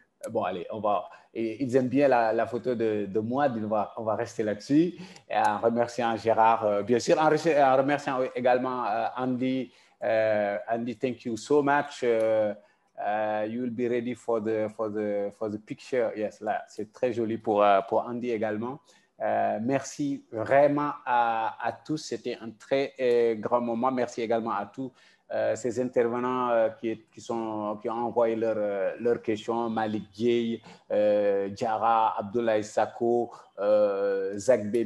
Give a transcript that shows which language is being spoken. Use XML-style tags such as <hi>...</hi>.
<fr>Bon, allez, ils aiment bien la photo de moi, on va rester là-dessus. En remerciant Gérard, bien sûr, en remerciant également Andy.</fr> <en>Andy, thank you so much. You will be ready for the picture.</en> <fr>Yes, là, c'est très joli pour Andy également. Merci vraiment à tous. C'était un très grand moment. Merci également à tous ces intervenants qui ont envoyé leurs questions. Malik Gueye, Diarra, Abdoulaye Sako, Zach B.</fr>